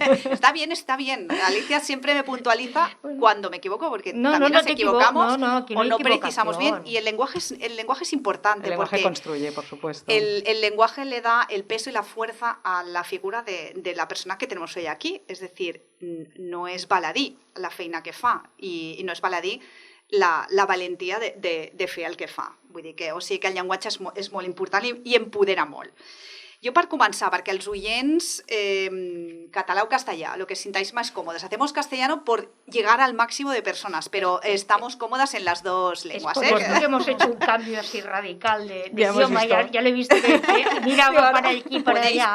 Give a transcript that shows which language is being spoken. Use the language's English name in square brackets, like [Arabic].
[Spanish] Está bien. Alicia siempre me puntualiza cuando me equivoco, porque también nos equivocamos o no precisamos bien. Y el lenguaje es importante. El lenguaje construye, por supuesto. El lenguaje le da el peso y la fuerza a la figura de la persona que tenemos hoy aquí. Es decir, [Catalan] no és baladí la feina que fa i no és baladí la valentia de fer el que fa. Vull dir que, o sigui que el llenguatge és molt important i empodera molt. [Spanish] Yo, para comenzar, para que los oyentes, catalán o castellano, lo que sintáis más cómodos. Hacemos castellano por llegar al máximo de personas, pero estamos cómodas en las dos lenguas. Es porque hemos hecho un cambio así radical de idioma, ya lo he visto que mira, va para aquí, para allá.